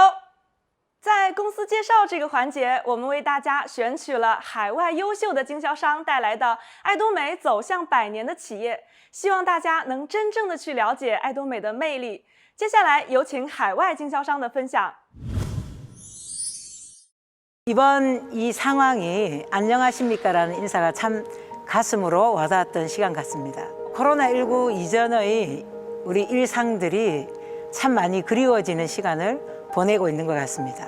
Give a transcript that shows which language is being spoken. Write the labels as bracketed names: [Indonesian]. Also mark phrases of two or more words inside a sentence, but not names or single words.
[Chinese] 在公司介绍这个环节，我们为大家选取了海外优秀的经销商带来的爱多美走向100年的企业，希望大家能真正的去了解爱多美的魅力。接下来有请海外经销商的分享。 [Korean] 이번 이 상황이 안녕하십니까라는 인사가 참 가슴으로 와닿았던 시간 같습니다. 코로나19 이전의 우리 일상들이 참 많이 그리워지는 시간을 보내고 있는 것 같습니다.